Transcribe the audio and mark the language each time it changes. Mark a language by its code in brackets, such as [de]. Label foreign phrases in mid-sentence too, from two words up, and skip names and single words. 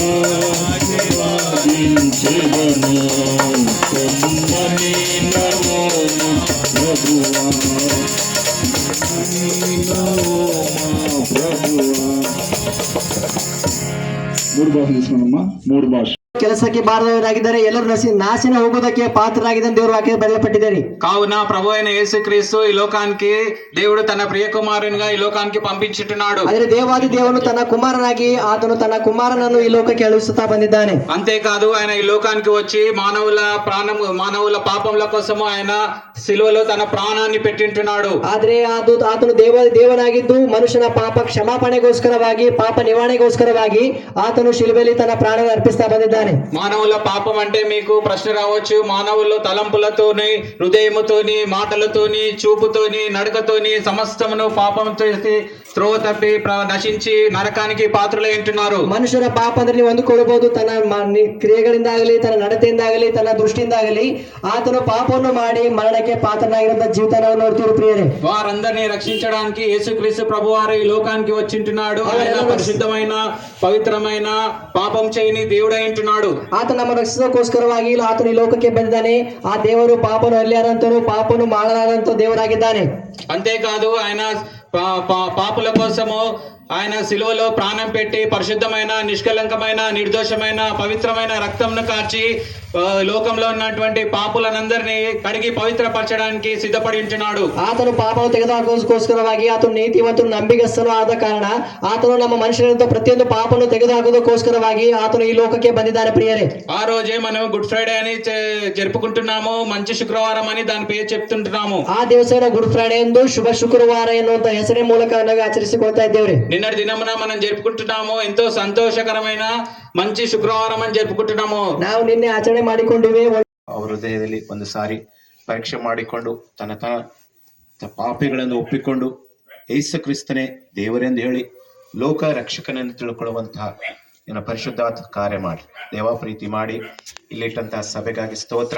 [te] ఆశీర్వదించెదను కొమ్మని నమోను ప్రభువా ప్రభువా. మూడు భాషలు తీసుకున్నామ్మా, మూడు భాష. [kn] ಕೆಲಸಕ್ಕೆ ಬಾರದವರಾಗಿದ್ದಾರೆ, ಎಲ್ಲರೂ ನಾಶನ ಹೋಗುವುದಕ್ಕೆ ಪಾತ್ರರಾಗಿದ್ದ ದೇವರು ವಾಕ್ಯ ಬರೆಯಲ್ಪಟ್ಟಿದ್ದಾರೆ. [te] కావున ప్రభు అయిన యేసుక్రీస్తు ఈ లోకానికి దేవుడు తన ప్రియ కుమారునిగా ఈ లోకానికి పంపించుచున్నాడు. [kn] ಆದರೆ ದೇವಾದಿ ದೇವನು ತನ್ನ ಕುಮಾರನಾಗಿ ಆತನು ತನ್ನ ಕುಮಾರನನ್ನು ಈ ಲೋಕಕ್ಕೆ ಕಳುಹಿಸುತ್ತಾ ಬಂದಿದ್ದಾನೆ. [te] అంతేకాదు ఆయన ఈ లోకానికి వచ్చి మానవుల పాపముల కోసము ఆయన సిలువలో తన ప్రాణాన్ని పెట్టింటున్నాడు. [kn] ಆದ್ರೆ ಆತನು ದೇವಾದಿ ದೇವನಾಗಿದ್ದು ಮನುಷ್ಯನ ಪಾಪ ಕ್ಷಮಾಪಣೆಗೋಸ್ಕರವಾಗಿ ಪಾಪ ನಿವಾರಣೆಗೋಸ್ಕರವಾಗಿ ಆತನು ಶಿಲುಬೆಯಲ್ಲಿ ತನ್ನ ಪ್ರಾಣ ಅರ್ಪಿಸ್ತಾ ಬಂದಿದ್ದಾನೆ. [te] మానవుల పాపం అంటే మీకు ప్రశ్న రావచ్చు, మానవులు తలంపులతోని హృదయముతోని మాటలతోని చూపుతోని నడకతోని సమస్తమును పాపం చేసి త్రోవ తప్పి నశించి నరకానికి పాత్రలై ఉంటున్నారు. [kn] ಮನುಷ್ಯರ ಪಾಪ ಅಂದ್ರೆ ನೀವು ಅಂದುಕೊಳ್ಳಬಹುದು, ತನ್ನ ಕ್ರಿಯೆಗಳಿಂದಾಗಲಿ ತನ್ನ ನಡತೆಯಿಂದಾಗಲಿ ತನ್ನ ದೃಷ್ಟಿಯಿಂದಾಗಲಿ ಆತನು ಪಾಪವನ್ನು ಮಾಡಿ ಮರಣಕ್ಕೆ ಪಾತ್ರನಾಗಿರುವಂತ ಜೀವಿತವನ್ನು ನೋಡ್ತೀವಿ ಪ್ರಿಯರೇ. [te] వారందరినీ రక్షించడానికి యేసుక్రీస్తు ప్రభువారు ఈ లోకానికి వచ్చింటున్నాడు. ఆయన పరిశుద్ధమైన పవిత్రమైన పాపం చేయని దేవుడై ఉంటున్నాడు. [kn] ಆತ ನಮ್ಮ ರಕ್ಷಣೆಗೋಸ್ಕರವಾಗಿ ಆತನು ಈ ಲೋಕಕ್ಕೆ ಬಂದಿದ್ದಾನೆ. ಆ ದೇವರು ಪಾಪನು ಅಲ್ಲಿಯಾರಂತನು ಪಾಪನು ಮಾಡಲಾರಂತ ದೇವರಾಗಿದ್ದಾನೆ. [te] అంతేకాదు ఆయన పాపుల కోసము ఆయన సిలువలో ప్రాణం పెట్టి పరిశుద్ధమైన నిష్కలంకమైన నిర్దోషమైన పవిత్రమైన రక్తంను కార్చి లోకంలో ఉన్నటువంటి పాపులనందరినీ కడిగి పవిత్రపరచడానికి సిద్ధపడి ఉంటున్నాడు. [kn] ಆತನು ಪಾಪವನ್ನು ತೆಗೆದುಹಾಕುವುದಕ್ಕೋಸ್ಕರವಾಗಿ ಆತನು ನೀತಿವಂತನು ನಂಬಿಗಸ್ತನು ಆದ ಕಾರಣ ಆತನು ನಮ್ಮ ಮನುಷ್ಯರಂತ ಪ್ರತಿಯೊಂದು ಪಾಪವನ್ನು ತೆಗೆದುಹಾಕುವುದಕ್ಕೋಸ್ಕರವಾಗಿ ಆತನು ಈ ಲೋಕಕ್ಕೆ ಬಂದಿದ್ದಾನೆ ಪ್ರಿಯರೇ. [te] ఆ రోజే మనం గుడ్ ఫ్రైడే అని జరుపుకుంటున్నాము, మంచి శుక్రవారం అని దాని పేరు చెప్తుంటున్నాము. [kn] ಆ ದಿವಸನ ಗುಡ್ ಫ್ರೈಡೆ ಎಂದು ಶುಭ ಶುಕ್ರವಾರ ಎನ್ನುವಂತ ಹೆಸರಿನ ಮೂಲಕ ಆಚರಿಸಿಕೊಳ್ತಾ ಇದ್ದೇವೆ. [te] నిన్నటి దినమున మనం జరుపుకుంటున్నాము, ఎంతో సంతోషకరమైన మంచి శుక్రవారం అని జరుపుకుంటున్నాము. [kn] ನಾವು ನಿನ್ನೆ ಆಚರಣೆ ಮಾಡಿಕೊಂಡಿವೆ. ಅವರ ಹೃದಯದಲ್ಲಿ ಒಂದು ಸಾರಿ ಪರೀಕ್ಷೆ ಮಾಡಿಕೊಂಡು ತನ್ನ ಪಾಪಿಗಳನ್ನು ಒಪ್ಪಿಕೊಂಡು ಯೇಸು ಕ್ರಿಸ್ತನೇ ದೇವರೆಂದು ಹೇಳಿ ಲೋಕ ರಕ್ಷಕನೆಂದು ತಿಳ್ಕೊಳ್ಳುವಂತಹ ಪರಿಶುದ್ಧಾತ್ಮ ಕಾರ್ಯ ಮಾಡಿ ದೇವ ಪ್ರೀತಿ ಮಾಡಿ ಇಲ್ಲಿಟ್ಟಂತಹ ಸಭೆಗಾಗಿ ಸ್ತೋತ್ರ.